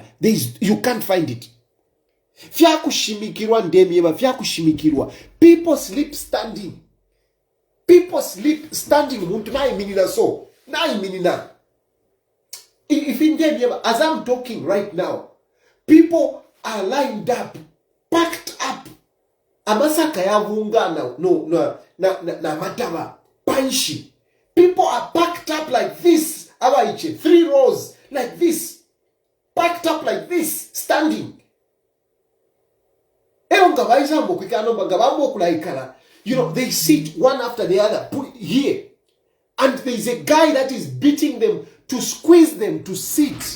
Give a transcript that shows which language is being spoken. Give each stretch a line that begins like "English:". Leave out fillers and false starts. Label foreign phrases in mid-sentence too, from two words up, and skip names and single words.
English: You can't find it. People sleep standing. If in India, as I'm talking right now, people are lined up, packed up.
Bemba: Amasaka ya vunga na mataba, panshi.
English: People are packed up like this. 3 rows like this. Packed up like this, standing. They sit one after the other, put here. And there is a guy that is beating them to squeeze them to sit.